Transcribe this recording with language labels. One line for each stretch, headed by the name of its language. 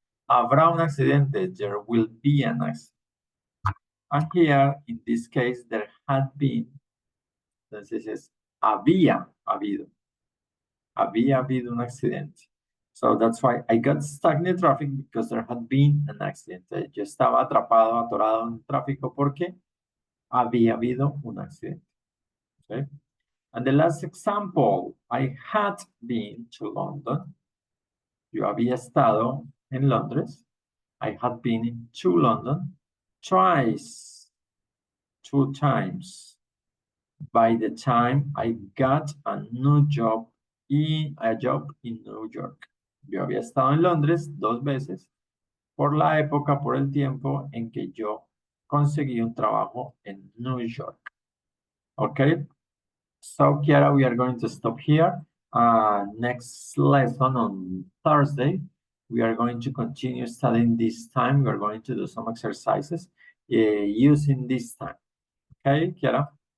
Spanish: Habrá un accidente,
English: there will be an accident. And here, in this case, there had been,
Spanish: entonces es había habido un accidente.
English: So that's why I got stuck in the traffic because there had been an accident.
Spanish: Yo estaba atrapado, atorado en el tráfico porque había habido un accidente.
English: Okay? And the last example, I had been to London.
Spanish: Yo había estado en Londres.
English: I had been to London twice, 2 times. By the time I got a job in New York.
Spanish: Yo había estado en Londres 2 veces por la época, por el tiempo en que yo conseguí un trabajo en New York.
English: Okay? So, Kiara, we are going to stop here. Next lesson on Thursday, we are going to continue studying this time. We are going to do some exercises using this time. Okay, Kiara?